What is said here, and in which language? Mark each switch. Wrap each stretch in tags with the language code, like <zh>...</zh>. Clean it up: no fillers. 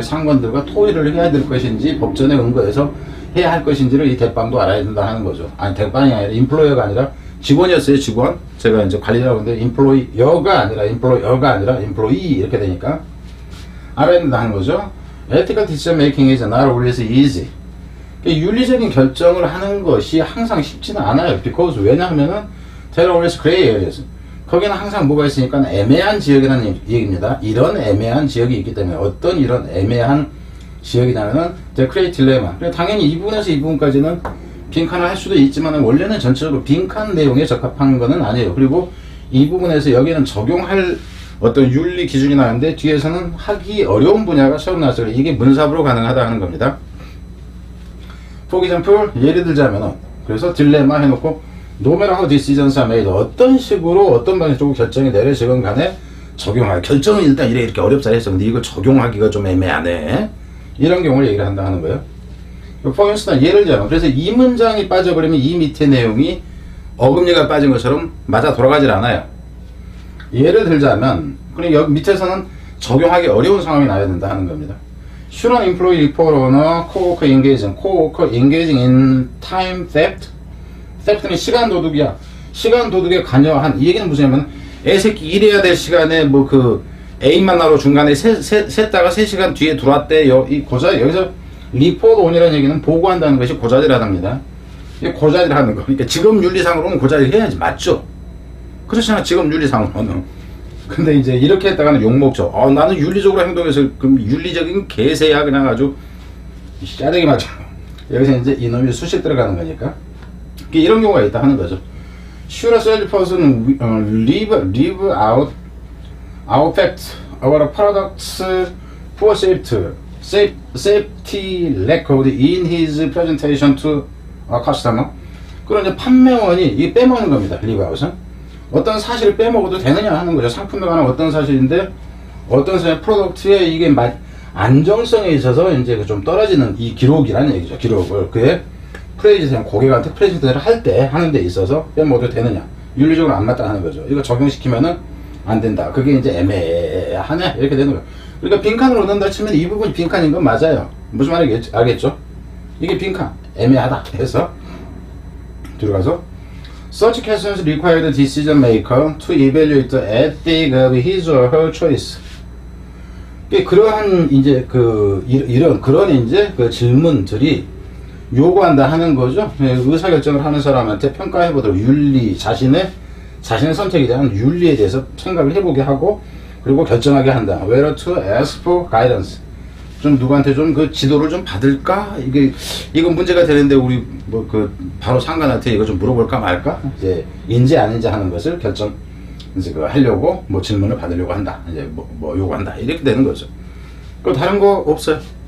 <ko>상관들과 토의를 해야 될 것인지 법전에 은거해서 해야 할 것인지를 이 대빵도 알아야 된다 하는 거죠. 아니, 대빵이 아니라 인플로이어가 아니라 직원이었어요. 직원. 제가 이제 관리라고 하는데 인플로이어가 아니라 인플로이 이렇게 되니까 알아야 된다 하는 거죠.</ko> <en>Ethical decision making is not always easy.</en> <ko>윤리적인 결정을 하는 것이 항상 쉽지는 않아요.</ko> <en>because,</en> <ko>왜냐하면은</ko> <en>there are always gray areas,</en> <ko>거기는 항상 뭐가 있으니까 애매한 지역이라는 얘기입니다. 이런 애매한 지역이 있기 때문에, 어떤 이런 애매한 지역이냐면은</ko> <en>the great dilemma,</en> <ko>당연히 이 부분에서 이 부분까지는 빈칸을 할 수도 있지만 원래는 전체적으로 빈칸 내용에 적합한 거는 아니에요. 그리고 이 부분에서 여기는 적용할 어떤 윤리 기준이 나왔는데 뒤에서는 하기 어려운 분야가 처음 나왔어요. 이게 문사부로 가능하다 하는 겁니다.</ko> <en>For example,</en> <ko>예를 들자면은, 그래서 딜레마 해놓고</ko> <en>no matter how decisions are made,</en> <ko>어떤 식으로 어떤 방식으로 결정이 내려지건 간에 적용할, 결정은 일단 이렇게 어렵다 했어. 근데 이걸 적용하기가 좀 애매하네, 이런 경우를 얘기를 한다 하는 거예요.</ko> <en>For instance,</en> <ko>예를 들자면, 그래서 이 문장이 빠져버리면 이 밑에 내용이 어금니가 빠진 것처럼 맞아 돌아가질 않아요. 예를 들자면, 그럼 여기 밑에서는 적용하기 어려운 상황이 나야 된다 하는 겁니다.</ko> <en>Should an employee report on a co-worker engaging in time theft?</en> <ko>theft는 시간 도둑이야. 시간 도둑에 관여한, 이 얘기는 무슨냐면, 애새끼 일해야 될 시간에 뭐 그 애인 만나러 중간에 샜다가 3시간 뒤에 들어왔대. 이 고자리, 여기서 report on이라는 얘기는 보고한다는 것이 고자질하답니다. 이게 고자질하는 거. 그러니까 직업윤리상으로는 고자질 해야지. 맞죠? 그렇잖아, 직업윤리상으로는. 근데 이제 이렇게 했다가는 욕먹죠. 나는 윤리적으로 행동해서 그럼 윤리적인 개새야, 그냥 아주 짜증이 맞죠. 여기서 이제 이놈이 수식 들어가는 거니까 이런 경우가 있다 하는 거죠.</ko> <en>Should a salesperson leave out fact about products poor safety record in his presentation to a customer?</en> <ko>그럼 이제 판매원이 이 빼먹는 겁니다. leave out은. 어떤 사실을 빼먹어도 되느냐 하는 거죠. 상품에 관한 어떤 사실인데 어떤 사실 프로덕트에 이게 안정성에 있어서 이제 좀 떨어지는 이 기록이라는 얘기죠. 기록을 그의 프레이즈상 고객한테 프레이즈를 할 때 하는 데 있어서 모두 되느냐, 윤리적으로 안 맞다는 거죠. 이거 적용시키면은 안 된다. 그게 이제 애매하네 이렇게 되는 거예요. 그러니까 빈칸을 얻는다 치면 이 부분이 빈칸인 건 맞아요. 무슨 말인지 알겠죠? 이게 빈칸 애매하다 해서 들어가서</ko> <en>Such questions require the decision maker to evaluate the ethic of his or her choice.</en> <ko>그러한 이제 이런 그런 이제 그 질문들이 요구한다 하는 거죠. 의사결정을 하는 사람한테 평가해보도록 윤리, 자신의 선택에 대한 윤리에 대해서 생각을 해보게 하고 그리고 결정하게 한다.</ko> <en>Whether to ask for guidance.</en> <ko>좀 누구한테 좀 그 지도를 좀 받을까? 이건 문제가 되는데 우리 바로 상관한테 이거 좀 물어볼까 말까? 이제 인지 아닌지 하는 것을 이제 하려고 질문을 받으려고 한다. 이제 요구한다. 이렇게 되는 거죠. 그 다른 거 없어요.</ko>